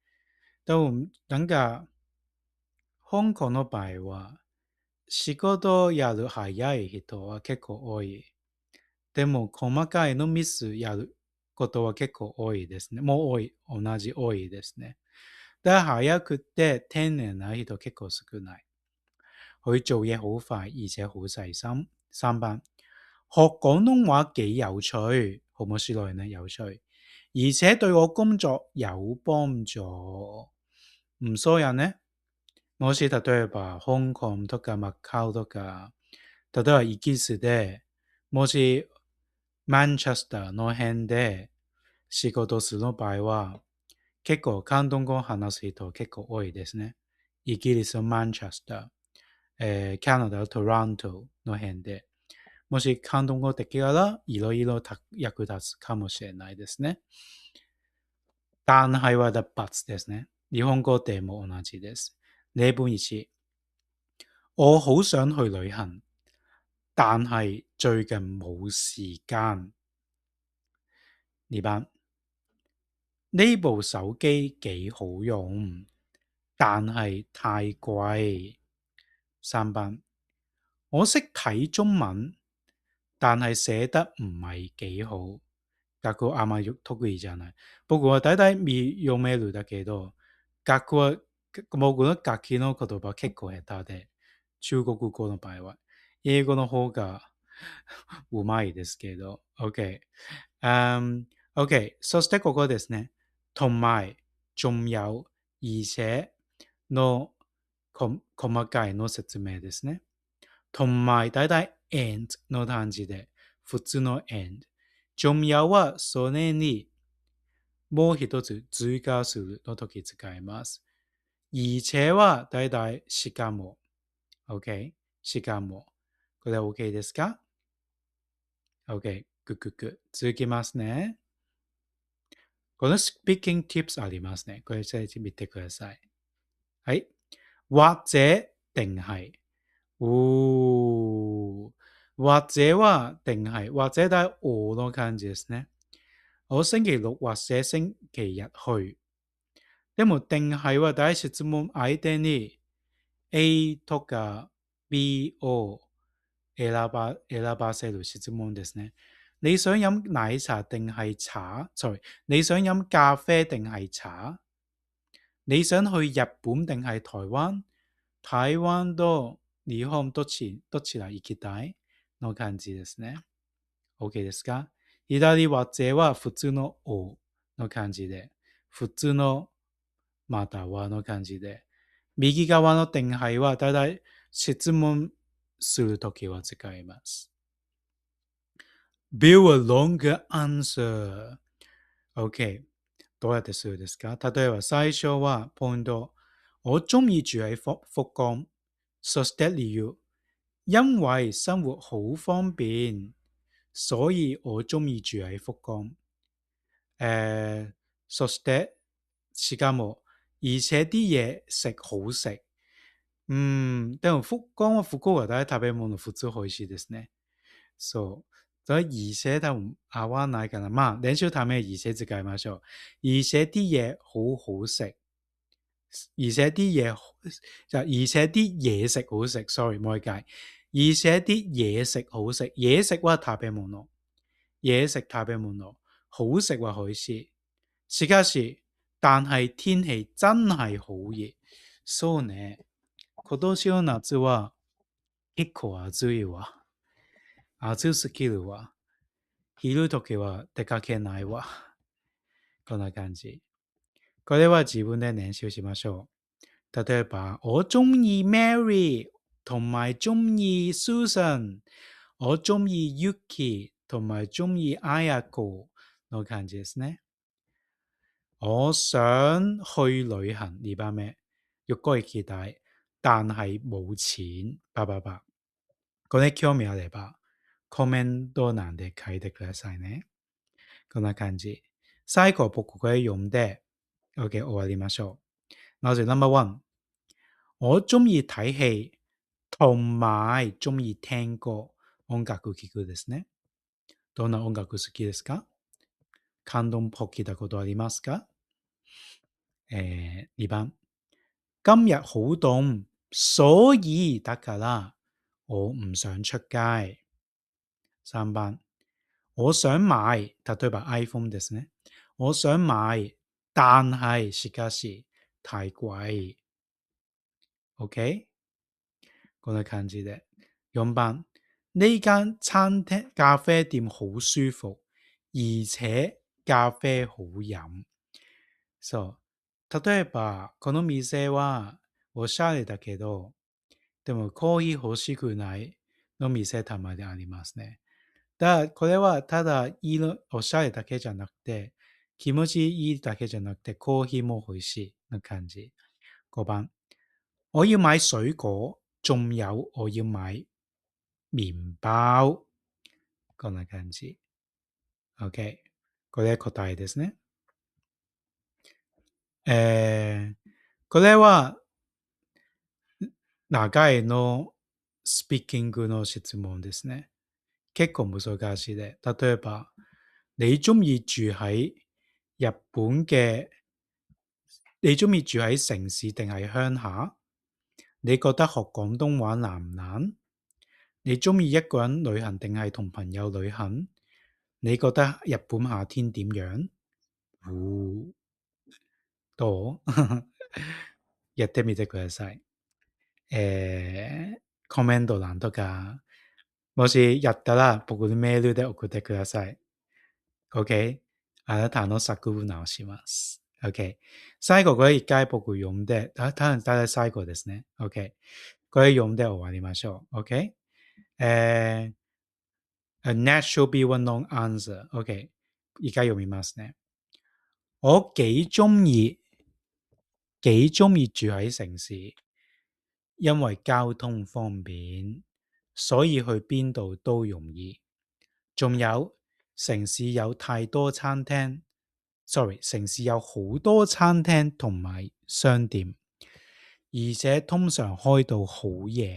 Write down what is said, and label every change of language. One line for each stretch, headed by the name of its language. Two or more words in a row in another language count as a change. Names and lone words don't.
Japanese: でも、なんか、香港の場合は、仕事やる早い人は結構多い。でも、細かいのミスやることは結構多いですね。もう多い、同じ多いですね。だから早くて丁寧な人結構少ない。
Cantonese: 佢做嘢好快，而且好細心。3番。學廣東話幾有趣，好面白い呢？有趣，而且對我工作有幫助。唔所有呢？
Japanese: もし例えば香港とかマカオとか、例えばイギリスで、もしマンチェスターの辺で仕事する場合は、結構広東語を話す人結構多いですね。イギリスのマンチェスター、カナダのトロントの辺で。もし広東語できたらいろいろ役立つかもしれないですね。但係は
English: the but
Japanese: ですね。日本語でも同じです。例文1。
Cantonese: 我好想去旅行，但係最近冇時間。2番。呢部手機幾好用，但係太貴。3番。我識睇中文，但係寫得唔係幾好。
Japanese: 学校あんまり得意じゃない。僕は大体読めるだけど、 学は、僕の楽器の言葉結構下手で、中国語の場合は、英語の方がうまいですけど、OK。OK。そしてここですね。
Cantonese: 同埋、仲有、而且
Japanese: の細かいの説明ですね。同埋、だいたい and の漢字で、普通の and。仲有はそれにもう一つ追加するの時使います。而且はだいたいしかも。OK。しかも。これは OK ですか？ OK。グッグッグ。続きますね。この
English: speaking tips
Japanese: ありますね。これ先生見てください。はい。
Cantonese: 或者定係。或者は定係。或者係我
Japanese: の感じですね。
Cantonese: 我星期六或者星期日去。
Japanese: でも定係は第一質問相手に A とか B を選ばせる質問ですね。
Cantonese: 你想飲奶茶定係茶？ sorry， 你想飲咖啡定係茶？你想去日本定係台灣？
Japanese: 台灣と日本どちら行きたいの感じですね。OK ですか？左は者は普通のおの感じで、普通のまたはの感じで、右側の定係はだいたい質問するときは使います。
English: Build a longer answer.
Japanese: OK。どうやってするですか？例えば最初はポイント。
Cantonese: 我中意住喺福岡。
Japanese: そして理由。
Cantonese: 因為生活好方便，所以我中意住喺福岡。
Japanese: そしてしかも、
Cantonese: 而且啲嘢食好食。
Japanese: でも福岡は食べ物普通美味しいですね。そう。所以而且多分合わないかな。まあ、練習ため而且使いましょう。
Cantonese: 而且啲嘢好好食。而且啲嘢就而且啲嘢食好食。sorry，
Japanese: もう一回。
Cantonese: 而且啲嘢食好食。嘢食は食べ物。嘢食食べ物。好食は美味しい。
Japanese: しかし、但係天氣真係好熱。そうね。今年の夏は結構暑いわ。暑すぎるわ。昼時は出かけないわ。こんな感じ。これは自分で練習しましょう。例えば、
Cantonese: 我中意 Mary 同埋中意 Susan。我中意 Yuki 同埋中意 Ayako
Japanese: の感じですね。
Cantonese: 我想去旅行2番目。
Japanese: 旅行行きたい。
Cantonese: 但係冇錢。888。
Japanese: これ興味あれば、コメント欄で書いてくださいね。こんな感じ。最後僕これ読んで、OK 終わりましょう。まず No.1。
Cantonese: 我中意睇戲、同埋中意聽歌。
Japanese: 音楽聴くですね。どんな音楽好きですか？感動っぽく聞いたことありますか？2番。
Cantonese: 今日好凍，所以得㗎啦，我唔想出街。3番。我想買，
Japanese: 例えば iPhone ですね。
Cantonese: 我想買，但係しかし太貴。OK？
Japanese: こんな感じで。4番。
Cantonese: 呢間餐廳咖啡店好舒服，而且咖啡好飲。
Japanese: そう。例えば、この店はおしゃれだけど、でもコーヒー欲しくないの店たまにありますね。これはただいいのおしゃれだけじゃなくて、気持ちいいだけじゃなくて、コーヒーも美味しいな感じ。5番。我要買水果，仲有我要買麵包。こんな感じ。OK。これ答えですね。これは長いのスピーキングの質問ですね。結構難しいで。例えば、
Cantonese: 你中意住喺日本嘅？你中意住喺城市定係鄉下？你覺得學廣東話難唔難？你中意一個人旅行定係同朋友旅行？你覺得日本夏天點樣？
Japanese: どうやってみてください。コメント欄とか、もしやったら僕にメールで送ってください。OK？あなたの作文直します。OK？ 最後これ一回僕読んで、多分最後ですね。OK？これ読んで終わりましょう。OK？
English: A net should be one long answer.
Japanese: OK？ 而家読みます呢。
Cantonese: 我幾鍾意住喺城市，因為交通方便，所以去邊度都容易。仲有城市有太多餐廳，sorry，城市有好多餐廳同埋商店，而且通常開到好夜。